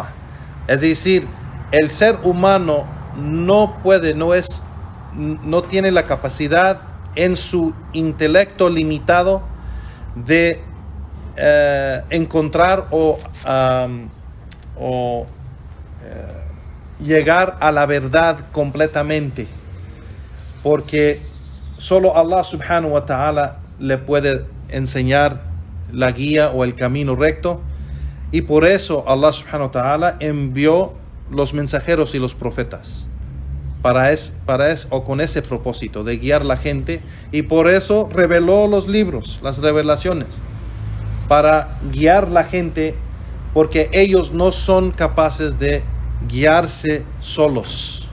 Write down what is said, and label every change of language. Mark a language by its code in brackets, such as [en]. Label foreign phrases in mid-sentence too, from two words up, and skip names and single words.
[es] Es decir, el ser humano no tiene la capacidad en su intelecto limitado de encontrar o llegar a la verdad completamente, porque solo Allah [ar] سبحانه وتعالى [es] le puede enseñar la guía o el camino recto, y por eso Allah [ar] سبحانه وتعالى [es] envió los mensajeros y los profetas para eso, o con ese propósito de guiar la gente, y por eso reveló los libros, las revelaciones, para guiar la gente, porque ellos no son capaces de guiarse solos.